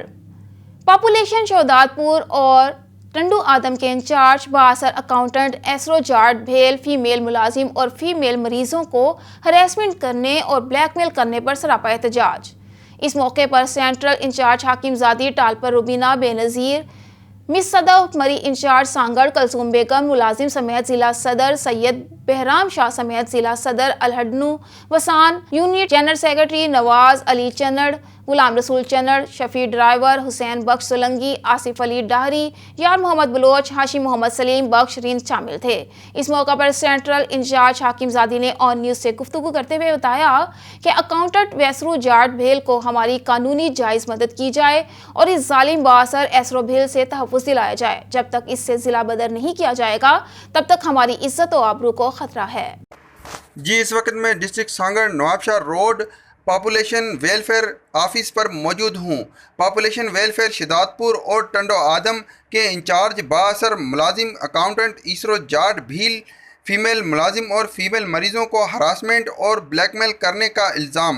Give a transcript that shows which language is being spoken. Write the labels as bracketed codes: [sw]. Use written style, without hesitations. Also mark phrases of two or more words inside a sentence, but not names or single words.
[hi] पॉपुलेशन शहदादपुर और टंडू आदम के इंचार्ज बासर अकाउंटेंट एसरो जाट भेल फीमेल मुलाजिम और फीमेल मरीजों को हरेसमेंट करने और ब्लैकमेल करने पर सरापा एहतजाज। इस मौके पर [en] central incharge [hi] हाकिमजादी टालपर रुबीना बेनज़ीर, मिस सदफ मरी इंचार्ज सांगड़ कलसूम बेगम, मुलाजिम समेत जिला सदर सैयद बहराम शाह समेत जिला सदर अलहडनू वसान, [en] unit general secretary [hi] नवाज अली चन्नड़, गुलाम रसूल चन्नड़, शफी ड्राइवर, हुसैन बख्श सोलंगी, आसिफ अली डाहरी, यार मोहम्मद बलोच, हाशिम मोहम्मद सलीम बख्श रिंद शामिल थे। इस मौका पर [en] central incharge [hi] हाकिमजादी ने ऑन न्यूज़ से गुफ्तगू करते हुए बताया कि अकाउंटेंट वैसरू जाट भेल को हमारी कानूनी जायज़ मदद की जाए और इस जालिम बासर एसरो भेल से तहफ़्फ़ुज़ दिलाया जाए। जब तक इससे ज़िला बदर नहीं किया जाएगा तब तक हमारी इज्जत और आबरू को ख़तरा है। जी इस वक्त मैं डिस्ट्रिक्ट सांगड़ नवाबशाह रोड [en] population welfare office [hi] पर मौजूद हूँ। [en] population welfare [hi] शहदादपुर और टंडो आदम के इंचार्ज बासर मुलाजिम अकाउंटेंट इसरो जाट भील फीमेल मुलाजिम और फीमेल मरीज़ों को हरासमेंट और ब्लैकमेल करने का इल्ज़ाम।